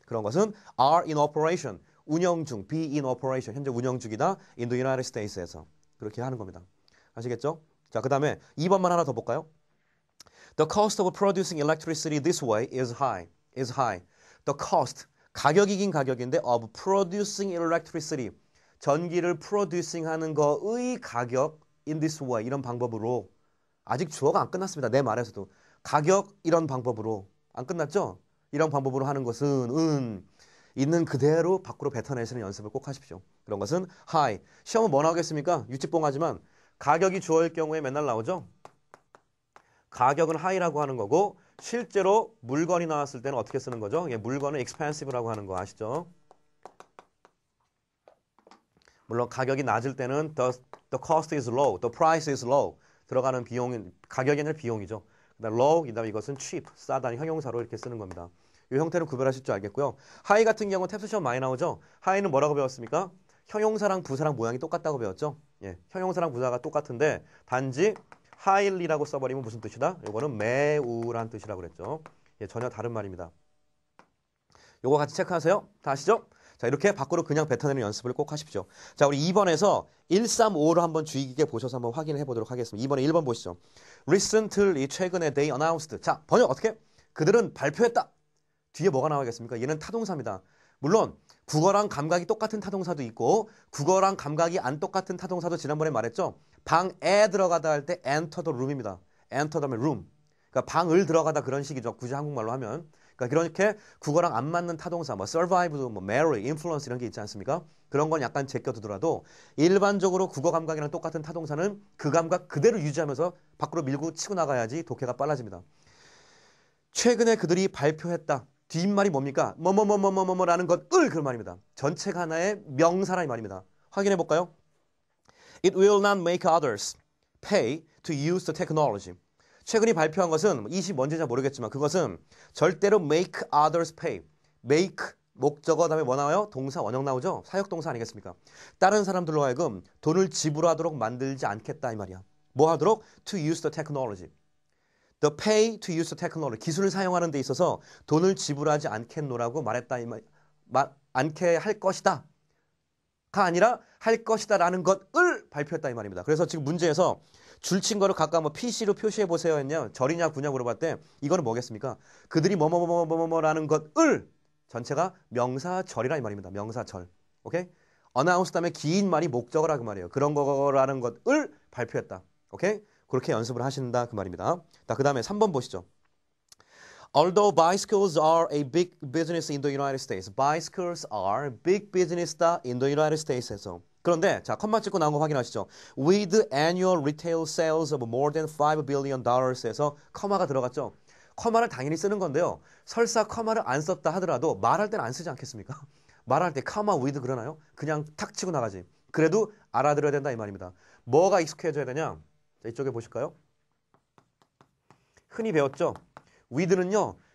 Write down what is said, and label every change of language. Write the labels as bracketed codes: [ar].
[ko] 그런 것은 [en] are in operation, [ko] 운영 중, [en] be in operation, [ko] 현재 운영 중이다. [en] in the United States [ko] 에서 그렇게 하는 겁니다. 아시겠죠? 자, 그 다음에 2번만 하나 더 볼까요? [en] The cost of producing electricity this way is high. The cost, [ko] 가격이긴 가격인데 [en] of producing electricity, [ko] 전기를 producing 하는 거의 가격 [en] in this way, [ko] 이런 방법으로 아직 주어가 안 끝났습니다. 내 말에서도 가격 이런 방법으로 안 끝났죠? 이런 방법으로 하는 것은 있는 그대로 밖으로 뱉어내시는 연습을 꼭 하십시오. 그런 것은 high. 시험은 뭐 나오겠습니까? 유치뽕하지만 가격이 주어일 경우에 맨날 나오죠? 가격은 high라고 하는 거고 실제로 물건이 나왔을 때는 어떻게 쓰는 거죠? 물건은 expensive라고 하는 거 아시죠? 물론 가격이 낮을 때는 [en] the cost is low, the price is low. [ko] 들어가는 비용은 가격이 아니라 비용이죠. 그다음 low, 그다음 이것은 cheap, 싸다는 형용사로 이렇게 쓰는 겁니다. 이 형태는 구별하실 줄 알겠고요. high 같은 경우는 탭스 시험 많이 나오죠. high는 뭐라고 배웠습니까? 형용사랑 부사랑 모양이 똑같다고 배웠죠. 예, 형용사랑 부사가 똑같은데 단지 highly라고 써버리면 무슨 뜻이다? 이거는 매우란 뜻이라고 그랬죠. 예, 전혀 다른 말입니다. 요거 같이 체크하세요. 다 아시죠? 자, 자, 이렇게 밖으로 그냥 뱉어내는 연습을 꼭 하십시오. 자, 우리 2번에서 135로 한번 주의 깊게 보셔서 한번 확인해 보도록 하겠습니다. 2번에 1번 보시죠. [en] Recently, [ko] 최근에 [en] they announced. [ko] 자, 번역 어떻게? 그들은 발표했다. 뒤에 뭐가 나와야겠습니까? 얘는 타동사입니다. 물론 국어랑 감각이 똑같은 타동사도 있고 국어랑 감각이 안 똑같은 타동사도 지난번에 말했죠. 방에 들어가다 할 때 [en] enter the room [ko] 입니다. [en] enter the room. [ko] 그러니까 방을 들어가다 그런 식이죠. 굳이 한국말로 하면. 그러니까 그렇게 국어랑 안 맞는 타동사, 뭐 survive, 뭐 marry, influence 이런 게 있지 않습니까? 그런 건 약간 제껴두더라도 일반적으로 국어 감각이랑 똑같은 타동사는 그 감각 그대로 유지하면서 밖으로 밀고 치고 나가야지 독해가 빨라집니다. 최근에 그들이 발표했다. 뒷말이 뭡니까? 뭐뭐뭐뭐뭐뭐라는 것을 그 말입니다. 전체가 하나의 명사라는 말입니다. 확인해 볼까요? [en] It will not make others pay to use the technology. [ko] 최근에 발표한 것은 이시 뭔지 잘 모르겠지만 그것은 절대로 [en] make others pay. [ko] make 목적어 다음에 뭐 나와요? 동사 원형 나오죠? 사역동사 아니겠습니까? 다른 사람들로 하여금 돈을 지불하도록 만들지 않겠다 이 말이야. 뭐 하도록? [en] To use the technology. The pay to use the technology. [ko] 기술을 사용하는 데 있어서 돈을 지불하지 않겠노라고 말했다 이 말. 않게 할 것이다. 가 아니라 할 것이다 라는 것을 발표했다 이 말입니다. 그래서 지금 문제에서 줄친 거를 각각 뭐 PC로 표시해 보세요 했냐 절이냐 구냐 물어봤을 때 이거는 뭐겠습니까? 그들이 뭐뭐뭐뭐뭐라는 것을 전체가 명사절이라 이 말입니다. 명사절. 오케이? announce 다음에 긴 말이 목적어라 그 말이에요. 그런 거라는 것을 발표했다. 오케이? 그렇게 연습을 하신다 그 말입니다. 자, 그 다음에 3번 보시죠. [en] Although bicycles are a big business in the United States, bicycles are big business in the United States에서. [ko] 그런데 자 컴마 찍고 나온 거 확인하시죠. [en] With annual retail sales of more than $5 billion [ko] 에서 커마가 들어갔죠. 커마를 당연히 쓰는 건데요. 설사 커마를 안 썼다 하더라도 말할 때는 안 쓰지 않겠습니까? 말할 때 커마 with 그러나요? 그냥 탁 치고 나가지. 그래도 알아들어야 된다 이 말입니다. 뭐가 익숙해져야 되냐? 자, 이쪽에 보실까요? 흔히 배웠죠. with는요.